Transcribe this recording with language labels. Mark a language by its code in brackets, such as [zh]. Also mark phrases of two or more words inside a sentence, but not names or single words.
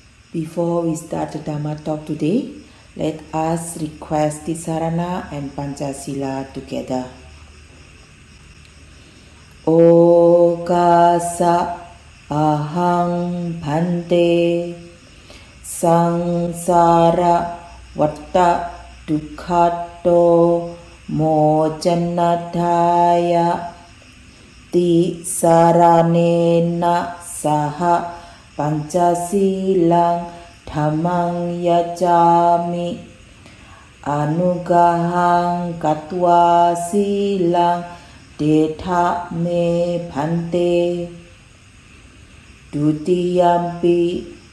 [en] Before we start the Dhamma talk today, let us request the Sarana and Panchasila together. [pi] Okasa ahang bhante sangsara vatta dukkhato mojanataya ti saranena saha Pancasilang dhammang yajami anugahang katwa silang detha me bhante dutiyampi